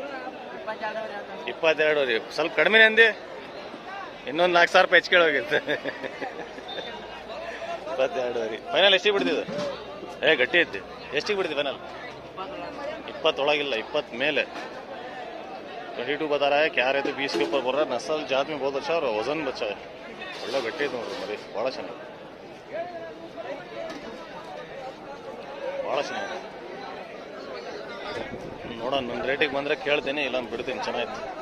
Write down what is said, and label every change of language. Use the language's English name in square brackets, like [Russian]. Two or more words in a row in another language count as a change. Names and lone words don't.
[Kannada] 22 ರೀ. ಸ್ವಲ್ಪ ಕಡಿಮೆನೇ ಅಂದೆ, ಇನ್ನೊಂದು 4,000 ರೂಪಾಯಿ ಹೆಚ್ಚಿಗೆ ಹೋಗಿರುತ್ತೆ. 22 ರೀ. ಫೈನಲ್ ಎಷ್ಟಿಗೆ ಬಿಡ್ತಿದ್ದು? ಗಟ್ಟಿ ಐತಿ. ಎಷ್ಟಿಗೆ ಬಿಡ್ತಿ ಫೈನಲ್? 20 ಒಳಗಿಲ್ಲ, 20 ಮೇಲೆ. [Hindi] 22 बता रहा है. क्या रहे तो 20 के ऊपर बोल रहा है. नस्ल जात में बहुत अच्छा और वजन बच्चा है. [Kannada] ಒಳ್ಳೆ ಗಟ್ಟಿ ಐತೆ ನೋಡ್ರಿ ಮರಿ, ಭಾಳ ಚೆನ್ನಾಗಿ, ಭಾಳ ಚೆನ್ನಾಗಿದೆ. ನೋಡೋಣ, ನನ್ನ ರೇಟಿಗೆ ಬಂದರೆ ಕೇಳ್ತೀನಿ, ಇಲ್ಲ ಬಿಡ್ತೀನಿ. ಚೆನ್ನಾಗಿತ್ತು.